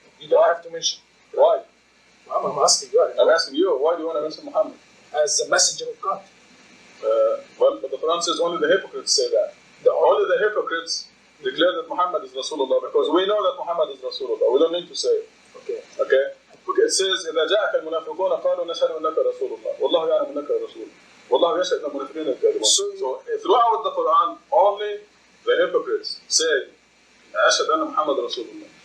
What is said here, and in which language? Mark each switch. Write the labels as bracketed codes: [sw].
[en] You don't have to mention. Why? I'm asking you. I'm asking you, why do you want to mention Muhammad? As a messenger of God. Well, but the Quran says only the hypocrites say that. Only the hypocrites declare that Muhammad is Rasulullah, because we know that Muhammad is Rasulullah. We don't need to say it. Okay. Okay? It says, [ar] إذا جاءك المنافقون قالوا نشهد أنك رسول الله والله يعلم أنك رسول والله يشهد أن المنافقين الكاذبون. [en] So throughout the Quran, only the hypocrites say [ar] أشهد أن محمد رسول الله.